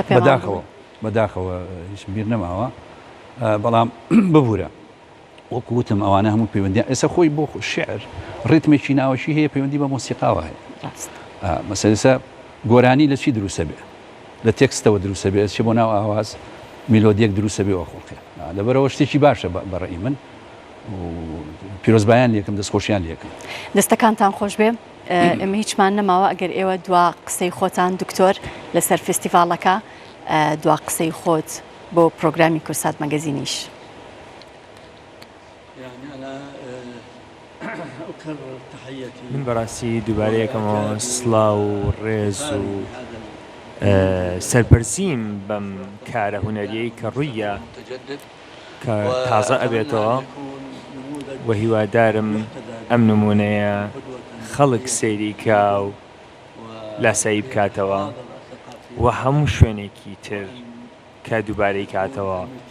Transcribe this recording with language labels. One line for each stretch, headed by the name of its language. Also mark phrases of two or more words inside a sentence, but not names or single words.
Central Kurdish: بەداخەوە هیچ بیر نەماوە بەڵام ببوورە وەکوتم ئەوانە هەموو پەیوەندیان ئێستا خۆی بۆ شعر ڕیتمێکی ناوەشی هەیە پەیوەندی بە مۆسیقاوە هەیە مەسەلەسە گۆرانی لە چی دروستە بێ لە تێکستەوە دروستە بێت چێ بۆ ناو ئاواز میلۆدیەک دروستە بێ وەخۆڵقێ لەبەرەوە شتێکی باشە بەڕێی من پیرۆزبایان لێکم دەستخۆشیان لێکم دەستەکانتان خۆش بێ ئێمە هیچمان نەماوە ئەگەر ئێوە دوا قسەی خۆتان دکتۆر لەسەر فستیڤالەکە دوا قسەی خۆت بۆ پرۆگرامی کورسات مەگەزینیش
Arabic: يعني أنا أكرر تحياتي
Central Kurdish: من بەڕاستی دووبارەیەکەمەوە سڵاو و ڕێز و سەرپەرسیم بەم کارە هونەریەی کە ڕوویە کە تازە ئەبێتەوە و هیوادارم ئەم نمونەیە خەڵک سەیری کا و لاسایی بکاتەوە و هەموو شوێنێکی تر کە دووبارەی کاتەوە